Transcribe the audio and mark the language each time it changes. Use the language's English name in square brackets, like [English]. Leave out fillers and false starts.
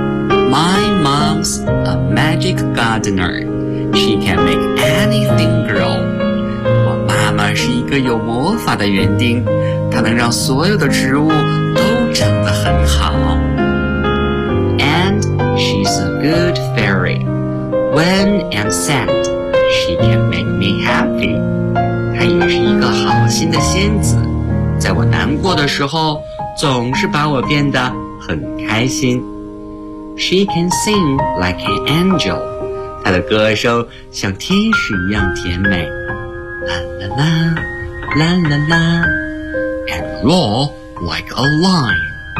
[English] My mom's a magic gardener. She can make anything grow. [Chinese] 我妈妈是一个有魔法的园丁，她能让所有的植物都长得很好。 [English] And she's a good fairy. When I'm sad,She can make me happy. [Chinese] 她也是一个好心的仙子，在我难过的时候总是把我变得很开心。 [English] She can sing like an angel. [Chinese] 她的歌声像天使一样甜美。 [English] La la la, la la la. And roar like a lion.